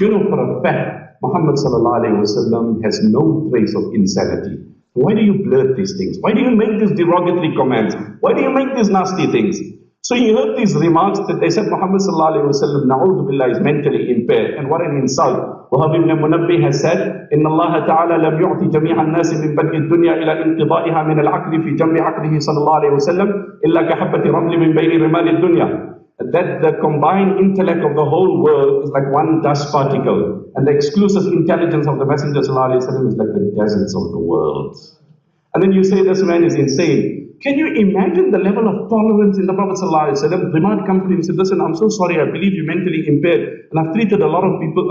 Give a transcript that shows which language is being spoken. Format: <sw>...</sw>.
<en>You know for a fact, Muhammad ﷺ has no trace of insanity. Why do you blurt these things? Why do you make these derogatory comments? Why do you make these nasty things? So he heard these remarks that they said Muhammad ﷺ, na'udhu billah, is mentally impaired. And what an insult.</en> <ar>Wahab ibn Munabbih</ar> <en>has said,</en> <ar>إِنَّ اللَّهَ تَعَالَى لَمْ يُعْطِ جَمِيعَ النَّاسِ مِنْ بَدْءِ الدُّنْيَا إِلَى انْقِضَائِهَا مِنَ الْعَقْلِ فِي جَنْبِ عَقْلِهِ صلى الله عليه وسلم إِلَّا كَحَبَّةِ رَمْلٍ مِنْ بَيْنِ رِمَالِ الدُّنْيَا.</ar> <en>That the combined intellect of the whole world is like one dust particle, and the exclusive intelligence of the Messenger ﷺ is like the deserts of the world. And then you say this man is insane. Can you imagine the level of tolerance in the Prophet ﷺ? The man comes to him and said, listen, I'm so sorry, I believe you're mentally impaired, and I've treated a lot of people.</en>